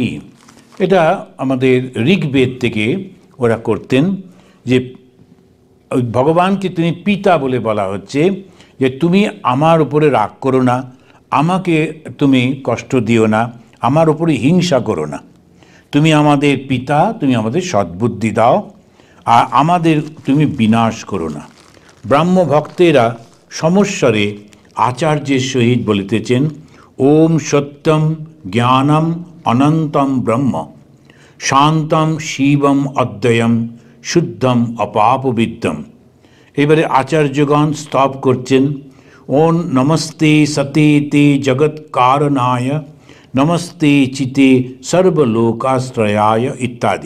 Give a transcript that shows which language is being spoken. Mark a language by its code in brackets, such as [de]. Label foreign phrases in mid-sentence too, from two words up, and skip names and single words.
[bn] এটা আমাদের ঋগ্বেদ থেকে ওরা করতেন, যে ভগবানকে তিনি পিতা বলে বলা হচ্ছে, যে তুমি আমার উপরে রাগ করো না, আমাকে তুমি কষ্ট দিও না, আমার উপরে হিংসা করো না, তুমি আমাদের পিতা, তুমি আমাদের সদ্বুদ্ধি দাও, আর আমাদের তুমি বিনাশ করো না। ব্রাহ্ম ভক্তেরা সমস্বরে আচার্যের সহিত বলিতেছেন, [sa] ওম সত্যম জ্ঞানম অনন্তম ব্রহ্ম শান্তম শিবম অদ্বয়ম শুদ্ধম অপাপবিদ্যম। [bn] এবারে আচার্যগণ স্তব করছেন, [sa] ওম নমস্তে সতে তে জগৎ কারণায় নমস্তে চিতে সর্বলোকাশ্রয়ায় ইত্যাদি।